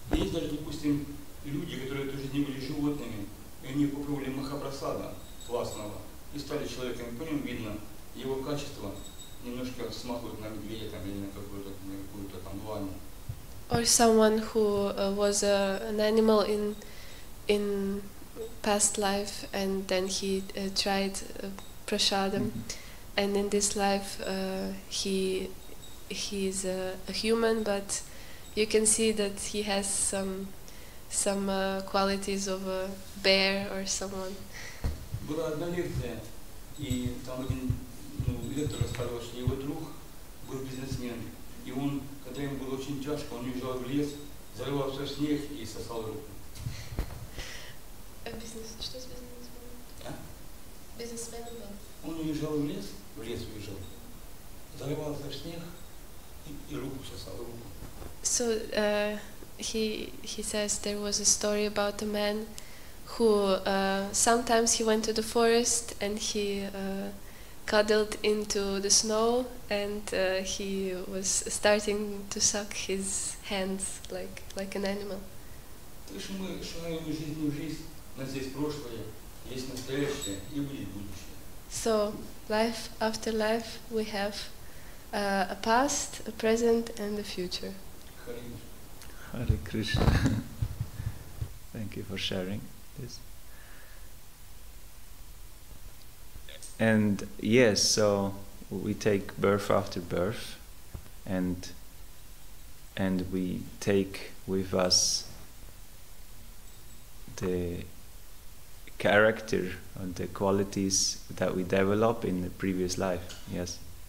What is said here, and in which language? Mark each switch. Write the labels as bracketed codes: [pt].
[ru] Есть даже, допустим, люди, которые тоже не были животными, и они попробовали махапрасада классного и стали человеком. По нему видно его качество. Немножко смахивают на медведя там, или на какую-то там лань. [en] Or someone who was an animal in past life, and then he tried prasadam, and in this life he is a human, but you can see that he has some qualities of a bear or someone. [ru] Была одна лекция, и там один лектор рассказывал, что его друг был бизнесмен, и он, когда ему было очень тяжко, он уезжал в лес, зарывался в снег и сосал руку. Что с бизнесменом? А? Бизнесменом был? Он уезжал в лес уезжал, зарывался в снег и руку сосал, руку. [en] So he says there was a story about a man who sometimes he went to the forest and he cuddled into the snow, and he was starting to suck his hands like an animal. [ru] Так что мы шагаем из жизни в жизнь, у нас есть прошлое, есть настоящее и будет будущее. [en] So life after life we have a past, a present, and a future. Hare Krishna. Thank you for sharing this. And yes, so we take birth after birth, and we take with us the character and the qualities that we develop in the previous life. Yes.